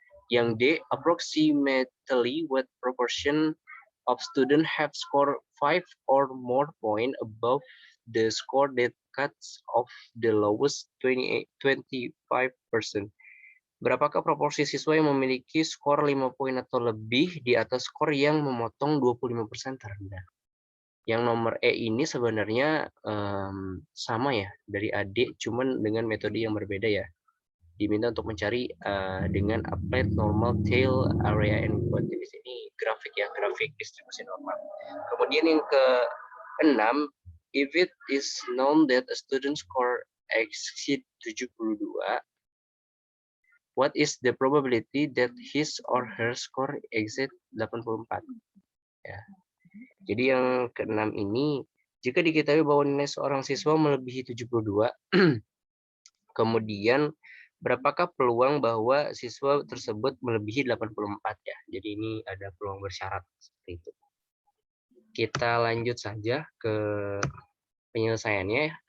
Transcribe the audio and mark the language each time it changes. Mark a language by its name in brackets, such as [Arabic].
[English] Yang D, approximately what proportion of student have scored 5 or more point above the score that cuts off the lowest 25%. [Indonesian] Berapakah proporsi siswa yang memiliki skor 5 poin atau lebih di atas skor yang memotong 25% terendah? Yang nomor E ini sebenarnya sama ya dari AD, cuman dengan metode yang berbeda ya. Diminta untuk mencari dengan applied normal tail area and quantity. Di sini grafik ya, grafik distribusi normal. [English] Kemudian yang ke-6, if it is known that a student score exceed 72, what is the probability that his or her score exceed 84? [Indonesian] Ya. Jadi yang ke-6 ini, jika diketahui bahwa nilai seorang siswa melebihi 72, kemudian berapakah peluang bahwa siswa tersebut melebihi 84 ya. Jadi ini ada peluang bersyarat seperti itu. Kita lanjut saja ke penyelesaiannya.